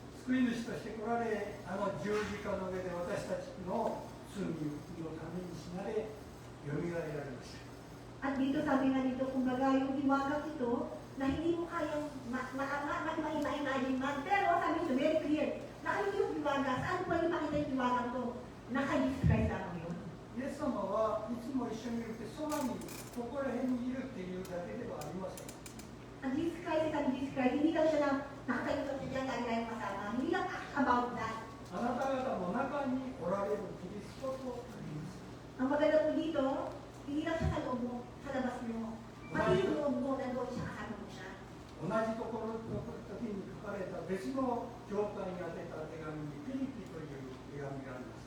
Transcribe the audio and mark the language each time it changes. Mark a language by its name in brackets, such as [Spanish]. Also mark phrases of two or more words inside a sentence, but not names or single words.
[Japanese] 救い主として来られ、十字架の上で私たちの罪のために死なれ、よみがえられました。 [Filipino] At dito sabi nga dito, kumbaga yung hiwaga ito, na hindi mo kayang ma-imagine man. Pero sabi nito, [English] very clear, [Filipino] na ano yung hiwaga, saan mo ipakita yung hiwaga ito? Naka-Jesus Christ lang yun. [Japanese] イエス様はいつも一緒にいるって、そばに、ここら辺にいるっていうだけではありません。 [Filipino] Ang Jesus Christ at ang Jesus Christ, hindi lang siya na nakatayo siya dyan, lagi tayong kasama. Hindi lang [English] about that. [Japanese] あなた方の中におられるキリストとあります。 [Filipino] Ang maganda po dito, hindi lang siya sa loob mo, sa labas mo. Pati yung loob mo, nandoon siya, kasama mo siya. [Japanese] 同じところの時に書かれた別の教会に宛てた手紙にピリピという手紙があります。